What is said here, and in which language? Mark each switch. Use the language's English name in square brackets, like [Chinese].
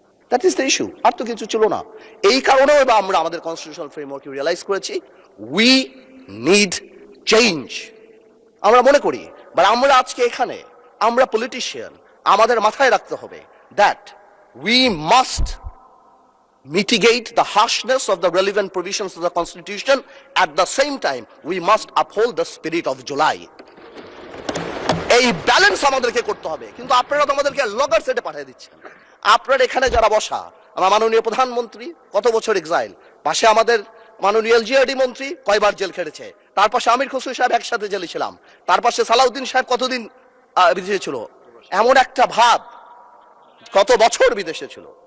[English] that is the issue, [Bangla] আর তো কিছু ছিল না। এই কারণেও এবার আমরা আমাদের কনস্টিটিউশনাল ফ্রেমওয়ার্ক রিয়েলাইজ করেছি [English] We need change. [Bangla] আমরা মনে করি, বাট আমরা আজকে এখানে, আমরা পলিটিশিয়ান, আমাদের মাথায় রাখতে হবে that [English] we must mitigate the harshness of the relevant provisions of the Constitution. At the same time, we must uphold the spirit of July. [Bangla] এই ব্যালেন্স আমাদেরকে করতে হবে। কিন্তু আপনারা তো আমাদেরকে লগর সেটে পাঠিয়ে দিচ্ছেন। আপনারা এখানে যারা বসা, আমার মাননীয় প্রধানমন্ত্রী কত বছর এক্সাইল, পাশে আমাদের মাননীয় এলজিআরডি মন্ত্রী কয়বার জেল খেটেছে, তার পাশে আমির খসরু সাহেব একসাথে জেলে ছিলাম, তার পাশে সালাউদ্দিন সাহেব কতদিন বিদেশে ছিল, এমন একটা ভাব, কত বছর বিদেশে ছিল।